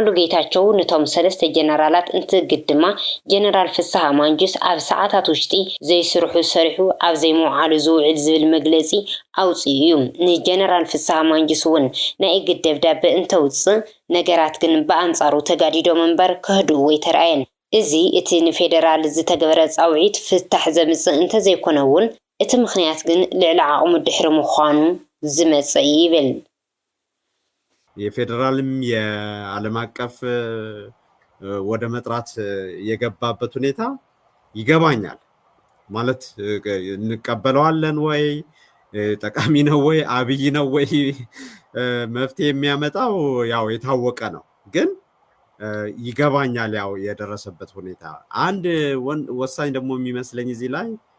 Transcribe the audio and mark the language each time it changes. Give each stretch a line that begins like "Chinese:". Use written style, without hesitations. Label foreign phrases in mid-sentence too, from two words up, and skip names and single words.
Tigrinya: ጌታቸው ነቶም ሰለስተ ጀነራላት እንትግድ ድማ ጀነራል ፍስሐ ማንጁስ ኣብ ሰዓታት ውሽጢ ዘይስርሑ ሰሪሑ ኣብ ዘይመውዓሉ ዝውዕል ዝብል መግለጺ ኣውጽዩ ንጀነራል ፍስሐ ማንጁስ እውን ናይ እግድ ደብዳቤ እንተውጽእ ነገራት ግን በአንጻሩ ተጋዲዶ መንበር ከህዱ ወይ ተራየን እዚ እቲ ንፌደራል ዝተገበረ ጻውዒት ፍታሕ ዘምጽእ እንተዘይኮነውን እቲ ምኽንያት ግን ልዕሊ ዓቕሙ ድሕሪ ምዃኑ ዝመጽእ ይብል
Amharic: የፌደራልም የዓለም አቀፍ ወደ መጥራት የገባበት ሁኔታ ይገባኛል ማለት እንቀበለዋለን ወይ ጠቃሚ ነው ወይ አብይ ነው ወይ መፍትሄ የሚያመጣው ያው የታወቀ ነው ግን ይገባኛል ያው የደረሰበት ሁኔታ አንድ ወሳኝ ደግሞ የሚመስለኝ እዚህ ላይ